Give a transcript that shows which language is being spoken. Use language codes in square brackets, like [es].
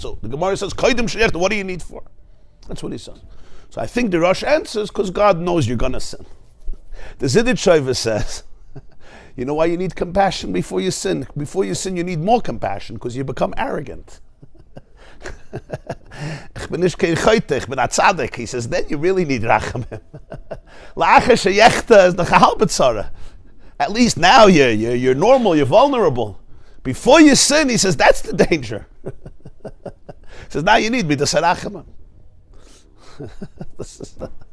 [en] So the Gemara says, [he] koidem sheyechta, [en] what do you need for? That's what he says. So I think the Rosh answers, because God knows you're going to sin. The Zidditscheiver says, you know why you need compassion before you sin? Before you sin, you need more compassion because you become arrogant. [yi] Ich bin nicht kein Choyte, ich bin a Tzaddik. [en] He says, then you really need Rachamim. [he] La'achar sheyechta [en] is the [yi] halbe tzara. [en] At least now you're normal, you're vulnerable. Before you sin, he says, that's the danger. He says, now you need me to say Rachamim. This is the...